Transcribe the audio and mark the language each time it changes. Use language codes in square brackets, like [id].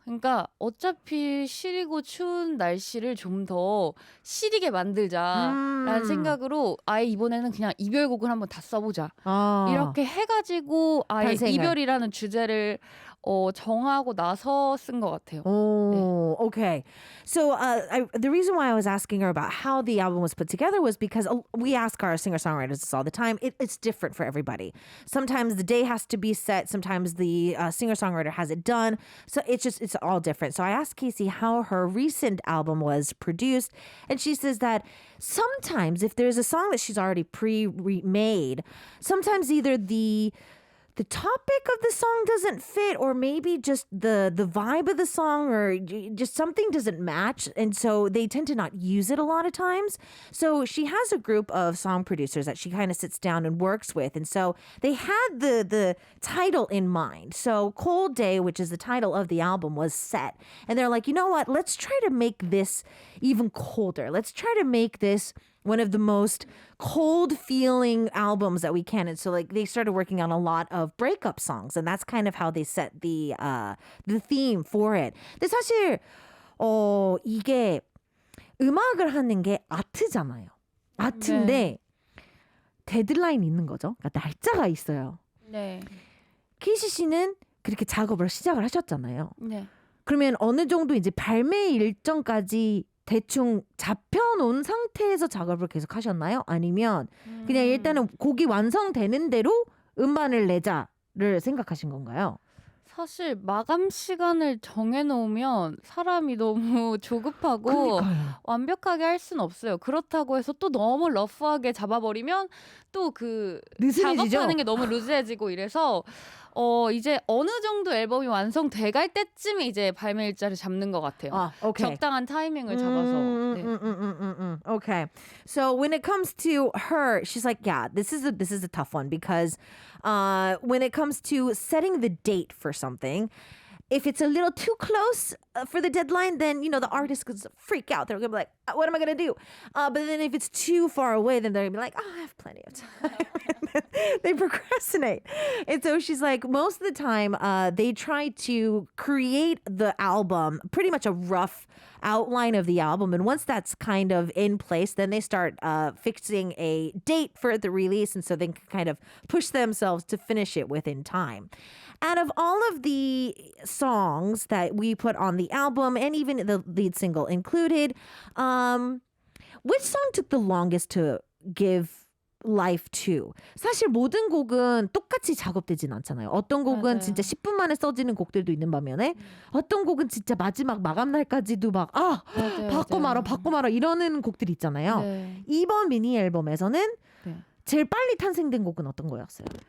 [ko] 그러니까 어차피 시리고 추운 날씨를 좀 더 시리게 만들자라는 생각으로 아예 이번에는 그냥 이별곡을 한번 다 써보자. 이렇게 해가지고 아예 탄생을. 이별이라는 주제를 정하고 나서 쓴 것 같아요. [en] Oh, okay. So the reason why I was asking her about how the album was put together was because we ask our singer-songwriters this all the time. It's different for everybody. Sometimes the day has to be set. Sometimes the singer-songwriter has it done. So it's all different. So I asked Casey how her recent album was produced. And she says that sometimes if there's a song that she's already pre-made, sometimes either the topic of the song doesn't fit or maybe just the vibe of the song or just something doesn't match. And so they tend to not use it a lot of times. So she has a group of song producers that she kind of sits down and works with. And so they had the title in mind. So Cold Day, which is the title of the album, was set. And they're like, you know what? Let's try to make this even colder. Let's try to make this one of the most cold feeling albums that we can. And so like they started working on a lot of breakup songs and that's kind of how they set the theme for it. [ko] 근데 사실 이게 음악을 하는 게 아트잖아요. 아트인데 데드라인이 있는 거죠. 그러니까 날짜가 있어요. 네. 케이시 씨는 그렇게 작업을 시작을 하셨잖아요. 네. 그러면 어느 정도 이제 발매 일정까지 대충 잡혀놓은 상태에서 작업을 계속 하셨나요? 아니면 그냥 일단은 곡이 완성되는 대로 음반을 내자를 생각하신 건가요? 사실 마감 시간을 정해놓으면 사람이 너무 조급하고 그러니까요. 완벽하게 할 수는 없어요. 그렇다고 해서 또 너무 러프하게 잡아버리면 또 그 느슨해지죠? 작업하는 게 너무 루즈해지고 이래서 이제 어느 정도 앨범이 완성돼갈 때쯤에 이제 발매 일자를 잡는 것 같아요. [en] okay. [ko] 적당한 타이밍을 잡아서. 네. [en] Okay. So when it comes to her, she's like, yeah, this is a tough one because when it comes to setting the date for something, if it's a little too close for the deadline, then, the artist could freak out. They're going to be like, what am I going to do? But then if it's too far away, then they're going to be like, oh, I have plenty of time. They procrastinate. And so she's like, most of the time, they try to create the album, pretty much a rough outline of the album. And once that's kind of in place, then they start fixing a date for the release. And so they can kind of push themselves to finish it within time. Out of all of the songs that we put on the album, and even the lead single included, which song took the longest to give life to? [ko] 사실 모든 곡은 똑같이 작업되진 않잖아요. 어떤 곡은 맞아요. 진짜 10분 만에 써지는 곡들도 있는 반면에 어떤 곡은 진짜 마지막 마감 날까지도 막 맞아요, 바꿔 맞아요. 말아 이러는 곡들이 있잖아요. 네. 이번 미니 앨범에서는 네. 제일 빨리 탄생된 곡은 어떤 거였어요?